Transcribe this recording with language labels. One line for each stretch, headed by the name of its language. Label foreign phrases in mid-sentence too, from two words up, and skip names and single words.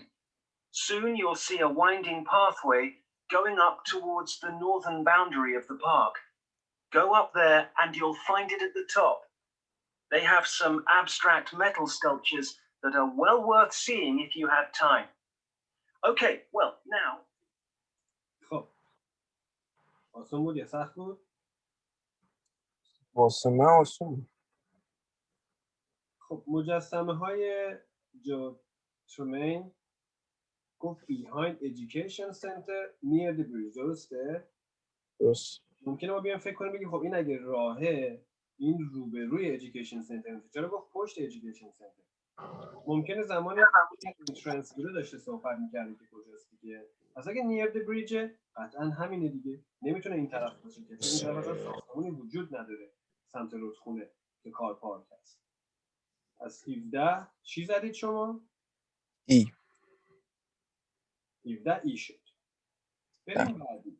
English: Soon you'll see a winding pathway going up towards the northern boundary of the park. Go up there and you'll find it at the top. They have some abstract metal sculptures that are well worth seeing if you have time. Okay, well, now.
Persian: خب آسون بود یا سخت بود؟ واسه من آسون. خب مجسمه های جو ترومین گفت
English: behind education center near the bridge،
Persian: درسته؟ درست. ممکنه ما بیان فکر کنیم بگیم خب این اگه راهه این روبروی education center نیست، چرا گفت پشت education center؟ ممکنه زمان این ترانسفر داشته صحبت می‌کرده که کجاست دیگه. پس اگه
English: near the bridge
Persian: قطعا همینه دیگه. نمیتونه این طرف باشه که این طرف اصلا ساختمانی وجود نداره سمت رودخونه که کار پارک هست. از 17 چی زدید شما؟ ای. 17 ای شد. بریم بعدی.